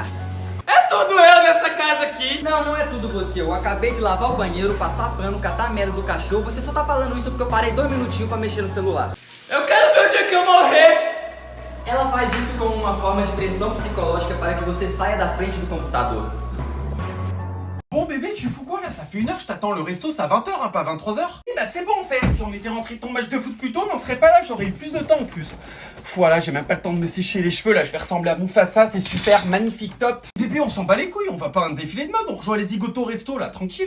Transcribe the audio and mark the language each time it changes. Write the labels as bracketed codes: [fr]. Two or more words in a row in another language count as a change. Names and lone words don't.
[pt] É tudo eu nessa casa aqui! Não é tudo você. Eu acabei de lavar o banheiro, passar pano, catar a merda do cachorro. Você só tá falando isso porque eu parei 2 minutinhos pra mexer no celular. Eu quero ver o dia que eu morrer! Ela faz isso como uma forma de pressão psicológica para que você saia da frente do computador. [fr] Bon bébé, tu fous quoi là? Ça fait 1 heure, je t'attends, le resto c'est à 20h, hein, pas 23h. Eh bah c'est bon en fait, si on était rentré de ton match de foot plus tôt, mais on serait pas là, j'aurais eu plus de temps en plus. Voilà, j'ai même pas le temps de me sécher les cheveux là, je vais ressembler à Mufasa, c'est super, magnifique, top. Bébé, on s'en bat les couilles, on va pas à un défilé de mode, on rejoint les zigotos au resto là, tranquille.